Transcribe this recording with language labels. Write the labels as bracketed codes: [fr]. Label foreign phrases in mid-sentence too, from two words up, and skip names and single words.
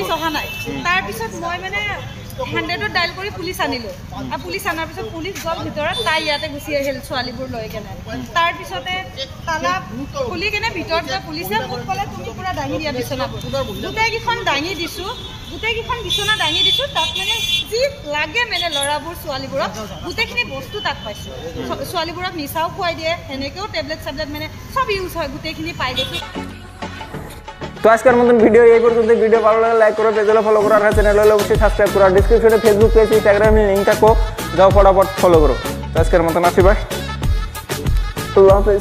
[as] অহা নাই তাৰপিছত মই মানে 100 ডাইল কৰি পুলিচ আনিলোঁ আৰু পুলিচ আনাৰ পিছত পুলিচ গ'ল ভিতৰত তাই ইয়াতে গুচি আহিল ছোৱালীবোৰ লৈ কেনে তাৰপিছতে তালা খুলি কেনে ভিতৰত গৈ পুলিচে মোক ক'লে তুমি পুৰা দাঙি দিয়া বিচনাবোৰ গোটেইকেইখন দাঙি দিছোঁ তাত মানে যি লাগে মানে ল'ৰাবোৰ ছোৱালীবোৰক গোটেইখিনি বস্তু তাত পাইছোঁ ছোৱালীবোৰক নিচাও খুৱাই দিয়ে সেনেকৈও টেবলেট মানে সব ইউজ হয় গোটেইখিনি পাই গৈছোঁ [bn] তো আজকের মতন ভিডিও এই পর্যন্ত ভিডিও ভালো লাগলে লাইক করো পেজে ফলো করো আর চ্যানেল অবশ্যই সাবস্ক্রাইব করো ডিসক্রিপশনে ফেসবুক পেজ ইনস্টাগ্রাম লিংক থাকো যাও ফটাফট ফলো করো তো আজকের মতন আসি ভাই [ar] الله حافظ